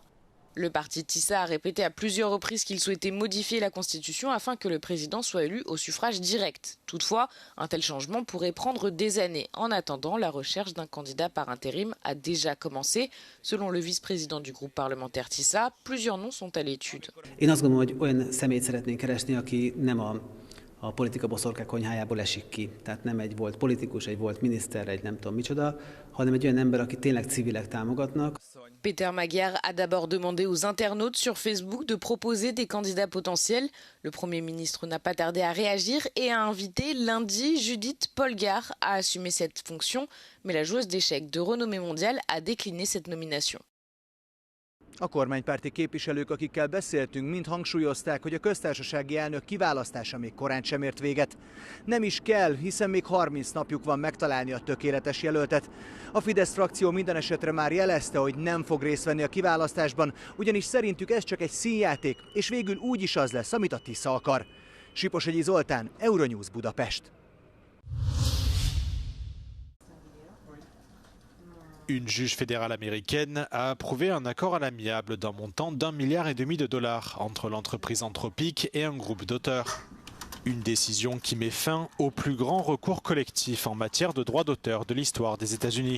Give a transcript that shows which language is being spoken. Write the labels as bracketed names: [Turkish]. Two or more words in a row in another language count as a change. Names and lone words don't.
[French] Le parti TISA a répété à plusieurs reprises qu'il souhaitait modifier la Constitution afin que le président soit élu au suffrage direct. Toutefois, un tel changement pourrait prendre des années. En attendant, la recherche d'un candidat par intérim a déjà commencé. Selon le vice-président du groupe parlementaire TISA, plusieurs noms sont à l'étude. [Hungarian] A politika boszorkák konyhájából esik ki. Tehát nem egy volt politikus, egy volt miniszter, egy nem tudom micsoda, hanem egy olyan ember, akit tényleg civilek támogatnak. [French] Peter Magyar a d'abord demandé aux internautes sur Facebook de proposer des candidats potentiels. Le Premier ministre n'a pas tardé à réagir et a invité lundi Judith Polgár à assumer cette fonction, mais la joueuse d'échecs de renommée mondiale a décliné cette nomination. [Hungarian] A kormánypárti képviselők, akikkel beszéltünk, mind hangsúlyozták, hogy a köztársasági elnök kiválasztása még korán sem ért véget. Nem is kell, hiszen még 30 napjuk van megtalálni a tökéletes jelöltet. A Fidesz frakció minden esetre már jelezte, hogy nem fog részt venni a kiválasztásban, ugyanis szerintük ez csak egy színjáték, és végül úgy is az lesz, amit a TISA akar. Siposegyi Zoltán, Euronews Budapest. [French] Une juge fédérale américaine a approuvé un accord à l'amiable d'un montant d'1,5 milliard entre l'entreprise Anthropic et un groupe d'auteurs. Une décision qui met fin au plus grand recours collectif en matière de droits d'auteur de l'histoire des États-Unis.